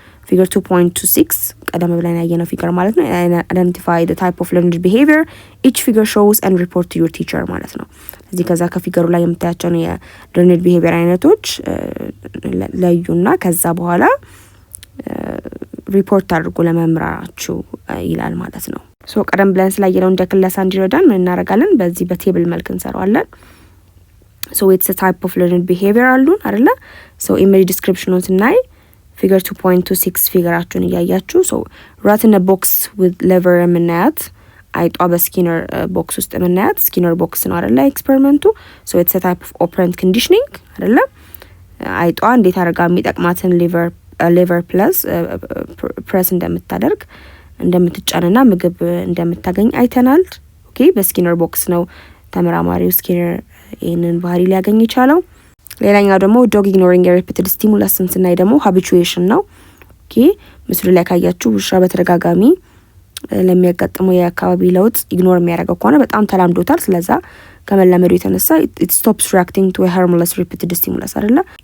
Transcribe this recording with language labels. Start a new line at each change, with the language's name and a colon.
Amharic: ፊገር 2.26 ቀደም ብለን ያየነው ፊገር ማለት ነው። አይደንቲፋይ
English: the type of learned behavior each figure shows and report to your teacher
Amharic: ማለት ነው። እዚህ ከዛ ከፊገሩ ላይ የምታያቸው የlearned behavior አይነቶች ለዩና ከዛ በኋላ ሪፖርት አድርጎ ለመምራራችሁ ይላል ማለት ነው። ሶ ቀደም ብለን ስላየነው እንደ ክለሳ እንዲረዳን ምን እናደርጋለን? በዚህ በቴብል መልክ እንሰራዋለን።
English: So it's a type of learned behavior
Amharic: አሉን አይደለ?
English: So image description
Amharic: ስናይ figure 2.26 ፊገራችሁን እያያችሁ
English: so rat in a box with lever
Amharic: የምናያት አይጧ በስኪነር ቦክስ ውስጥ የምናያት ስኪነር ቦክስ ነው አይደለ ኤክስፐሪመንቱ።
English: so it's a type of operant conditioning
Amharic: አይደለ? አይጧ እንዴት አድርጋ የሚጠቅማትን lever plus press እንደምታደርግ እንደምትጫንና ምግብ እንደምታገኝ አይተናል። ኦኬ በስኪነር ቦክስ ነው ተመራማሪው ስኪነር ይህንን ባህሪ ሊያገኝ የቻለው። ሌላኛው ደግሞ ዶግ ኢግኖሪንግ ሪፒትድ ስቲሙለስን ስናይ ደግሞ ሃቢቹዌሽን ነው። ኦኬ ምስሉ ላይ ካያችሁ ውሻ በተደጋጋሚ ለሚያጋጥመው የአካባቢ ለውጥ ኢግኖር የሚያደርገው ከሆነ በጣም ተላምዶታል። ስለዛ ከመላመዱ የተነሳ
English: it stops reacting to a harmless repeated stimulus
Amharic: አይደለ?